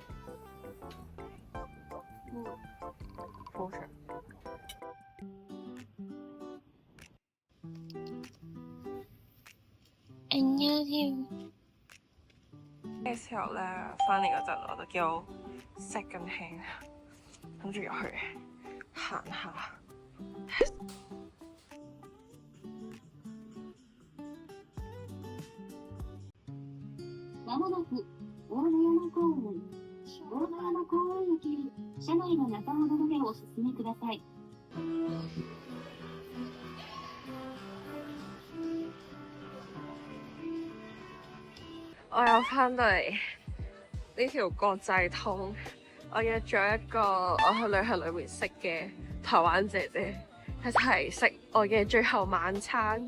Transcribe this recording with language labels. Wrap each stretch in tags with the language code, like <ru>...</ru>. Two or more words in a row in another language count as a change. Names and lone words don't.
<yue>好食。嘅時候咧，翻嚟嗰陣我就叫</yue> <en>second hand，</en> <yue>諗住入去行下。</yue> <ja>まもなく大野山公園行き車内の中ほどまでお進みください。</ja> <yue>我又翻到嚟呢條國際通，我約咗一個我去旅行裏面識嘅台灣姐姐一齊食我嘅最後晚餐。</yue>